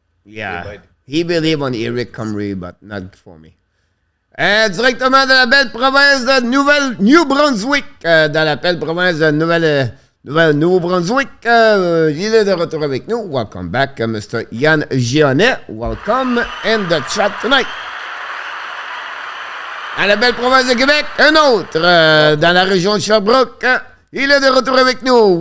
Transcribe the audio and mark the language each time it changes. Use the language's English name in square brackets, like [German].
[English] Yeah, he believe on Eric Comrie, but not for me. [French] Directement de la belle province de New-Brunswick, dans la belle province de Nouveau-Brunswick, il est de retour avec nous. [English] Welcome back, Mr. Yann Gionnet. Welcome in the chat tonight. [French] À la belle province de Québec, un autre dans la région de Sherbrooke. Il est de retour avec nous.